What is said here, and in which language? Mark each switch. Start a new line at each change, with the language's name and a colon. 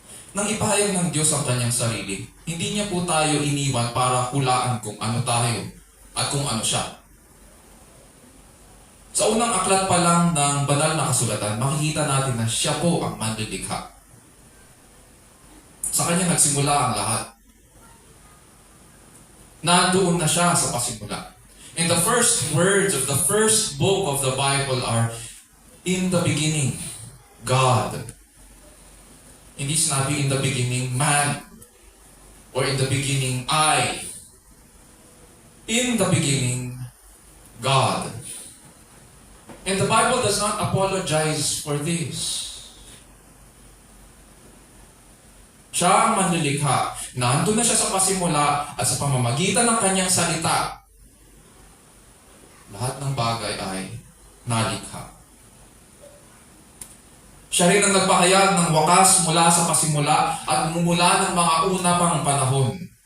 Filipino: Nang ipahayag ng Diyos ang kanyang sarili, hindi niya po tayo iniwan para hulaan kung ano tayo at kung ano siya. Sa unang aklat pa lang ng banal na kasulatan, makikita natin na siya po ang manlilikha. Sa kanya nagsimula ang lahat. Nandoon na siya sa pasimula.
English: And the first words of the first book of the Bible are, in the beginning, God.
Filipino: Hindi sinabi
English: in the beginning, man. Or in the beginning, I. In the beginning, God. And the Bible does not apologize for this.
Filipino: Siya ang manlilikha. Nandun na siya sa pasimula at sa pamamagitan ng kanyang salita, lahat ng bagay ay nalikha. Siya rin ang nagpahayag ng wakas mula sa pasimula at mula ng mga una pang panahon.